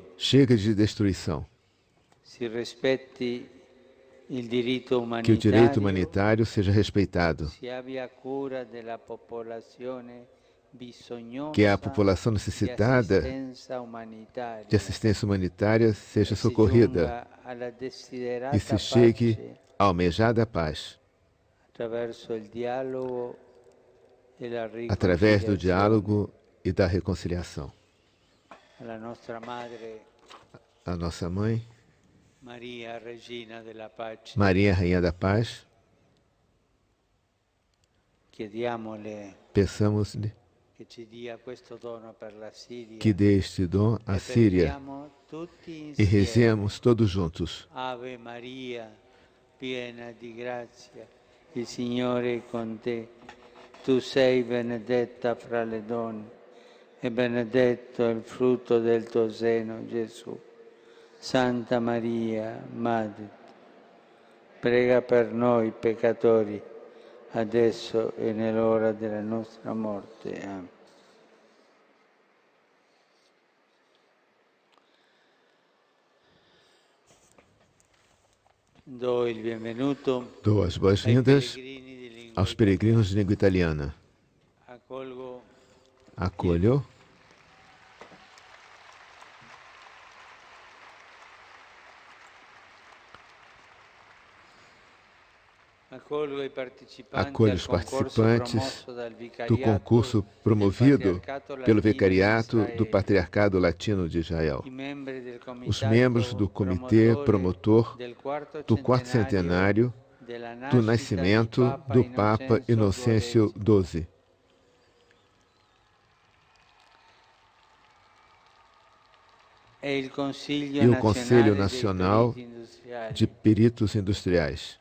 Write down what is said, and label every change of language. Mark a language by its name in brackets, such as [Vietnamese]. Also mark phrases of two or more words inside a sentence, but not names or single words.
[Portuguese] Chega de destruição. [Italian] Si rispetti il diritto [Portuguese] Que o direito [Italian] umanitario, [Portuguese] humanitário seja respeitado. [Italian] si abbia cura della popolazione bisognosa [Portuguese] Que a população [Italian] di [Portuguese] necessitada [Italian] assistenza umanitaria [Portuguese] de assistência humanitária seja [Italian] e si [Portuguese] socorrida [Italian] giunga alla desiderata [Portuguese] e se chegue [Italian] pace [Portuguese] à almejada paz [Italian] attraverso il dialogo e la [Portuguese] através do [Italian] riconciliazione. [Portuguese] diálogo e da reconciliação. [Italian] Alla nostra Madre [Portuguese] A nossa Mãe, [Italian] Maria, Regina della Pace, [Portuguese] Maria, Rainha da Paz, [Italian] chiediamole [Portuguese] peçamos-lhe [Italian] che ci dia questo dono per la Siria [Portuguese] que dê este dom à [Italian] e [Portuguese] Síria [Italian] preghiamo tutti [Portuguese] e [Italian] insieme. [Portuguese] rezemos todos juntos. [Italian] Ave Maria, piena di grazia, il Signore è con te. Tu sei benedetta fra le donne e benedetto è il frutto del tuo seno, Gesù. Santa Maria, Madre, prega per noi peccatori, adesso e nell'ora della nostra morte. Amen. Do il benvenuto [Portuguese] Dou as [Italian] ai [Portuguese] boas-vindas [Italian] pellegrini di lingua [Portuguese] aos peregrinos de língua italiana. [Italian] Accolgo [Portuguese] Acolho [Italian] Accolgo i partecipanti [Portuguese] Acolho [Italian] al [Portuguese] os [Italian] concorso [Portuguese] participantes [Italian] promosso dal [Portuguese] do [Italian] Vicariato [Portuguese] concurso [Italian] del [Portuguese] promovido [Italian] Patriarcato [Portuguese] pelo [Italian] Latino di [Portuguese] Vicariato do [Italian] Israele. [Portuguese] Patriarcado Latino de Israel. [Italian] I membri del [Portuguese] Os [Italian] comitato [Portuguese] membros do Comitê Promotor [Italian] del quarto [Portuguese] do quarto centenário do nascimento do Papa Inocêncio XII. E o Conselho Nacional de Peritos Industriais.